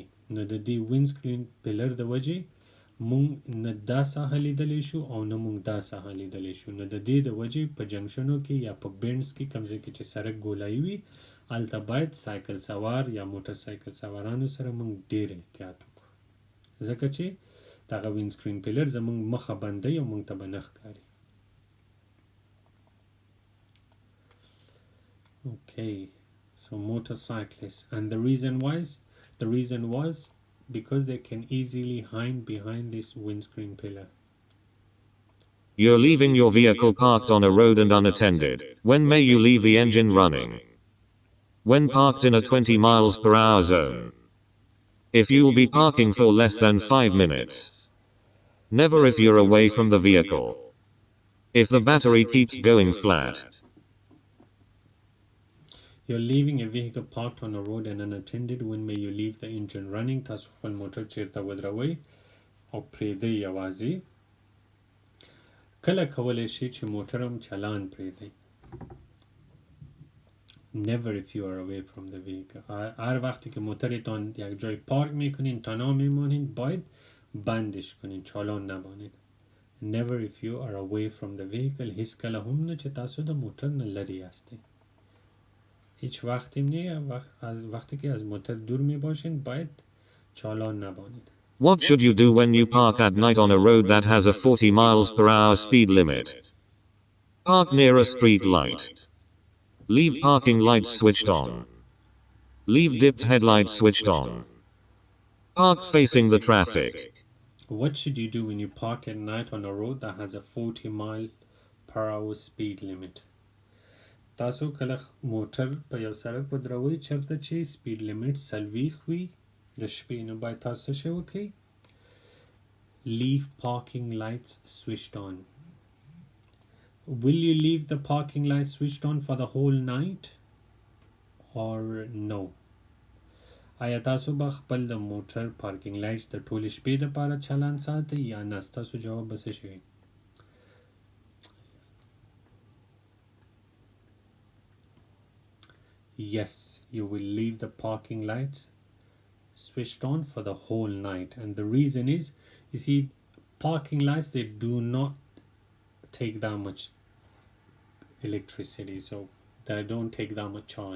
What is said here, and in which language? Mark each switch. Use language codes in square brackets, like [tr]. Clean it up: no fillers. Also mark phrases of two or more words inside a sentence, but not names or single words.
[ps] نو د دې [en] windscreen pillar [ps] د وجې مونږ نه دا ساحه لیدلی شو او نه مونږ دا ساحه لیدلی شو. نو د دې د وجې په جنکشنو کې یا په بینډز کې کوم ځای کې چې سړک ګولایي وي هلته باید سایکل سوار یا موټر سایکل سوارانو سره مونږ ډېر احتیاط وکړو ځکه چې دغه [en] windscreen pillar [ps] زمونږ مخه بندوي او مونږ ته به نه ښکاري. [en] Okay, so motorcyclists, and the reason was because they can easily hide behind this windscreen pillar. You're leaving your vehicle parked on a road and unattended. When may you leave the engine running? When parked in a 20 miles per hour zone. If you'll be parking for less than 5 minutes. Never if you're away from the vehicle. If the battery keeps going flat. You're leaving a vehicle parked on a road and unattended. When may you leave the engine running? [ps] تاسو خپل موټر چیرته ودروئ او پریږدئ یوازې. کله کولی شئ چې موټر هم چالان پریږدئ. [en] Never if you are away from the vehicle. [fa] هر وقتی که موترتان یک جای پارک میکنین تنها میمانین باید بندش کنین چالان نبانید. [en] Never if you are away from the vehicle. [ps] هیڅ کله هم نه چې تاسو د موټر نه لرې هستئ. [fa] هیچ وقتی نه از وقتی که از موتور دور می باشین باید چالان نبانید. [en] What should you do when you park at night on a road that has a 40 miles per hour speed limit? Park near a street light. Leave parking lights switched on. Leave dipped headlights switched on. Park facing the traffic. What should you do when you park at night on a road that has a 40 mile per hour speed limit? [ps] تاسو کله موټر په یو سړک ودروئ چېرته چې [en] speed limit [ps] 40 وي د شپې، نو باید تاسو څه وکړئ؟ [en] Leave parking lights switched on. Will you leave the parking lights switched on for the whole night or no? [ps] آیا تاسو به خپل د موټر [en] parking lights [ps] د ټولې شپې دپاره چالان ساتئ یا نه؟ ستاسو جواب به څه شي وي؟ [en] Yes, you will leave the parking lights switched on for the whole night. And the reason is, you see, parking lights, they do not take that much electricity, so they don't take that much charge.